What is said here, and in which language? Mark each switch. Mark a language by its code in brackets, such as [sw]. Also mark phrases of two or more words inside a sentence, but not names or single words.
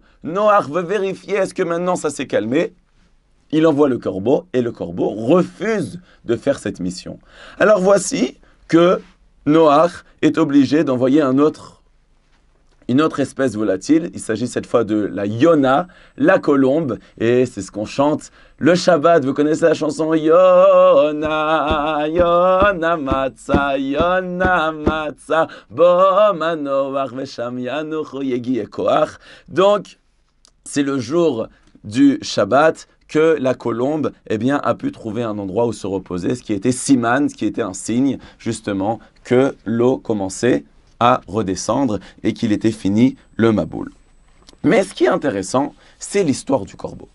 [fr] Noach veut vérifier est-ce que maintenant ça s'est calmé. Il envoie le corbeau et le corbeau refuse de faire cette mission. Alors voici que Noach est obligé d'envoyer une autre espèce volatile. Il s'agit cette fois de la Yona, la colombe. Et c'est ce qu'on chante le Shabbat. Vous connaissez la chanson [he] יונה, יונה מצאה, יונה מצאה, בו מנוח ושם ינוח יגיע כח. [fr] Donc, c'est le jour du Shabbat que la colombe a pu trouver un endroit où se reposer, ce qui était siman, ce qui était un signe justement que l'eau commençait à redescendre et qu'il était fini le maboul. Mais ce qui est intéressant, c'est l'histoire du corbeau.